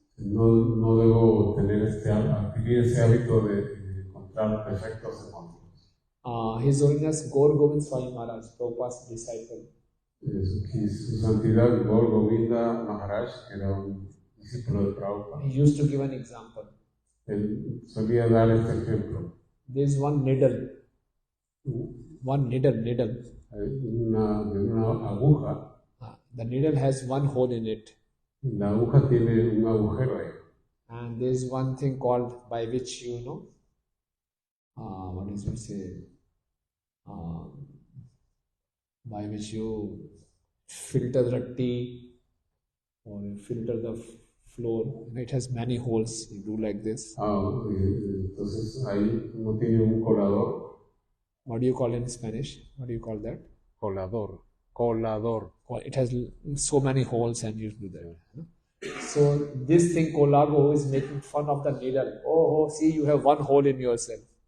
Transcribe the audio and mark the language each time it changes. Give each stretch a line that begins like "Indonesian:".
Spanish: no debo adquirir ese hábito de encontrar defectos en otros.
English: His Holiness Gaur Govind Swami Maharaj, Prabhupada's disciple,
Spanish: Su Santidad Gaur Govinda Maharaj, que era un discípulo de Prabhupada,
English: he used to give an example.
Spanish: él solía dar este ejemplo.
English: There is one needle. One needle.
Spanish: De una aguja,
English: The needle has one hole in it.
Spanish: la aguja tiene un agujero ahí.
English: And there is one thing called by which what is it say? By which you filter the tea or you filter the floor. It has many holes. You do like this.
Spanish: Entonces ahí uno tiene un colador.
English: What do you call in Spanish? What do you call that?
Spanish: Colador.
English: It has so many holes and you do that. So this thing, colago, is making fun of the needle. Oh, see, you have one hole in yourself.